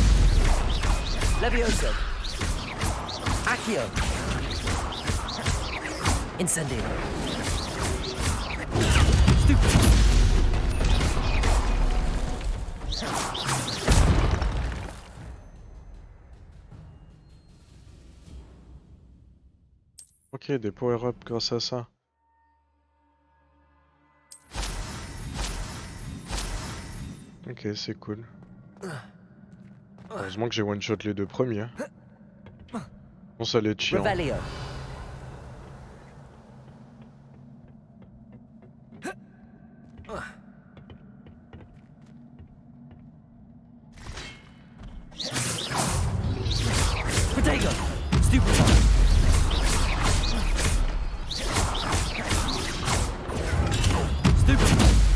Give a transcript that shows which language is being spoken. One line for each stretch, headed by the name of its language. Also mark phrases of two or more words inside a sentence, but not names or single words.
French: Levioso. Accio. Incendio. Stupefy. Ok, des power-up grâce à ça. Ok, c'est cool. Heureusement que j'ai one-shot les deux premiers. Bon, ça allait être chiant. Revelio. Protego. Stupefy. Stupefy.